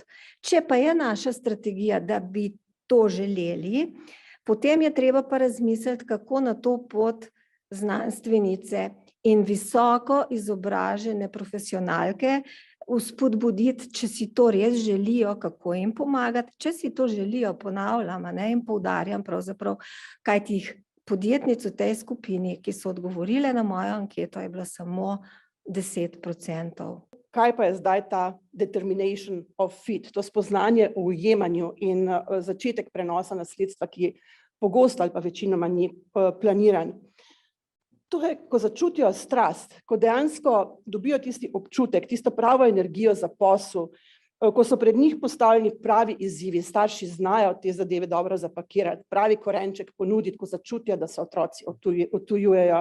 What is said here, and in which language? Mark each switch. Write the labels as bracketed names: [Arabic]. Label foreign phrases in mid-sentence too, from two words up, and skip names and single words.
[Slovenian] Če pa je naša strategija, da bi to želeli, potem je treba pa razmisliti, kako na to pot znanstvenice in visoko izobražene profesionalke vzpodbuditi, če si to res želijo, kako jim pomagati, če si to želijo, ponavljam, ne, in poudarjam pravzaprav, kajti jih podjetnic v tej skupini, ki so odgovorile na mojo anketo, je bilo samo 10%. Kaj pa je zdaj ta [English] determination of fit, [Slovenian] to spoznanje v ujemanju in začetek prenosa nasledstva, ki pogosto ali pa večinoma ni planiran. Torej, ko začutijo strast, ko dejansko dobijo tisti občutek, tisto pravo energijo za posel, ko so pred njih postavljeni pravi izzivi, starši znajo te zadeve dobro zapakirati, pravi korenček ponuditi, ko začutijo, da se otroci odtujujejo.